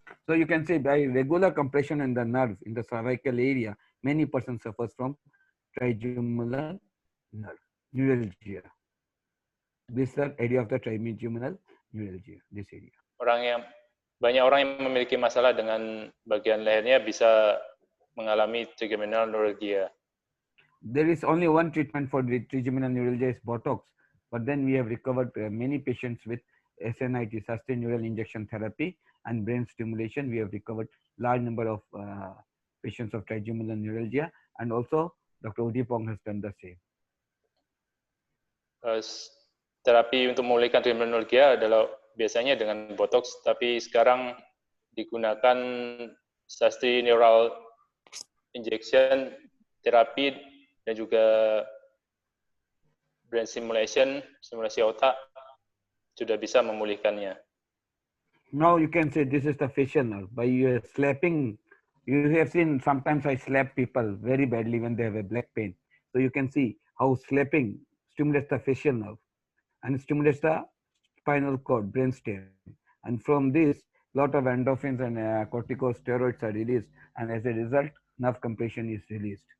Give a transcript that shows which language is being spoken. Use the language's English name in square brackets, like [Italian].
[English] So you can say by regular compression in the nerve in the cervical area, many persons suffers from trigeminal nerve neuralgia. This is the area of the trigeminal neuralgia. This area. [Indonesian] Banyak orang yang memiliki masalah dengan bagian lehernya bisa mengalami trigeminal neuralgia. [English] There is only one treatment for the trigeminal neuralgia is Botox, but then we have recovered many patients with SNIT, sustained neural injection therapy, and brain stimulation. We have recovered large number of patients of trigeminal neuralgia, and also Dr. Udipong has done the same. [Indonesian] Terapi untuk memulihkan trigeminal neuralgia adalah biasanya dengan Botox, tapi sekarang digunakan Sastry neural injection terapi dan juga brain stimulation, simulasi otak sudah bisa memulihkannya. [English] Now you can say this is the facial nerve. By slapping, you have seen sometimes I slap people very badly when they have a black pain. So you can see how slapping stimulates the facial nerve and stimulates the spinal cord, brainstem. And from this, lot of endorphins and corticosteroids are released, and as a result, nerve compression is released.